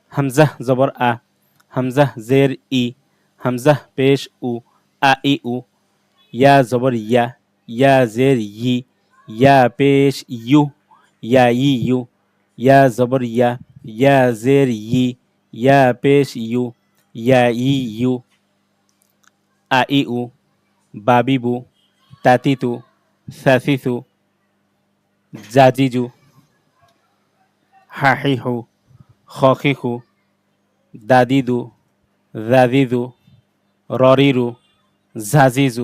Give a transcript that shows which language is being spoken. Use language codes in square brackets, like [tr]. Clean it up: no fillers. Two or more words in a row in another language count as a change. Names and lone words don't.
[bn] হামজা জবর আ, হামজা জের ই, হামজা পেশ উ, আ ই উ। ইয়া জবর ইয়া, ইয়া জের ই, ইয়া পেশ ইউ, ইয়া ই ইউ। ইয়া জবর ইয়া, ইয়া জের ই, ইয়া পেশ ইউ, ইয়া ই ইউ। আ ই উ, বাবিবু, তাতিতু, সাসিসু, জাজিজু, হাহিহু, খখিখু, দাদিদু, জাজিজু, ররিরু, ঝাজিজু,